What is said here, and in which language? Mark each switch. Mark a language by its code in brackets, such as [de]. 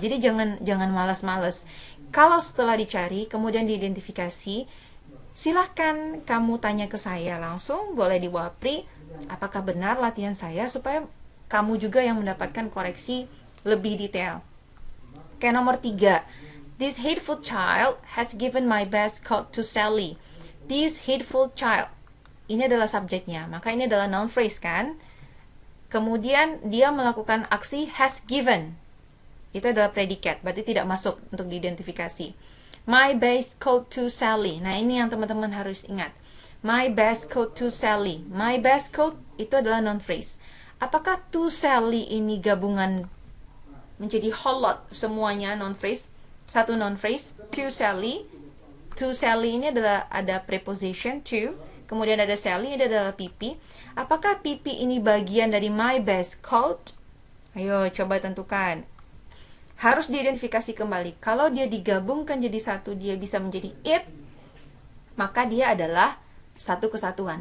[id] Jadi jangan malas-malas. Kalau setelah dicari, kemudian diidentifikasi, silahkan kamu tanya ke saya langsung, boleh di Wapri, apakah benar latihan saya, supaya kamu juga yang mendapatkan koreksi lebih detail. Oke, nomor 3. [en] This hateful child has given my best coat to Sally. This hateful child. [id] Ini adalah subjeknya, maka ini adalah noun phrase kan? Kemudian dia melakukan aksi has given. Itu adalah predikat, berarti tidak masuk untuk diidentifikasi. [en] My best coat to Sally. [id] Nah, ini yang teman-teman harus ingat. [en] My best coat to Sally. [id] My best coat itu adalah noun phrase. Apakah to Sally ini gabungan menjadi whole lot semuanya noun phrase? Satu noun phrase, to Sally. To Sally ini adalah ada preposition to, kemudian ada Sally, ini adalah PP. Apakah PP ini bagian dari my best coat? Ayo coba tentukan. Harus diidentifikasi kembali. Kalau dia digabungkan jadi satu, dia bisa menjadi it, maka dia adalah satu kesatuan.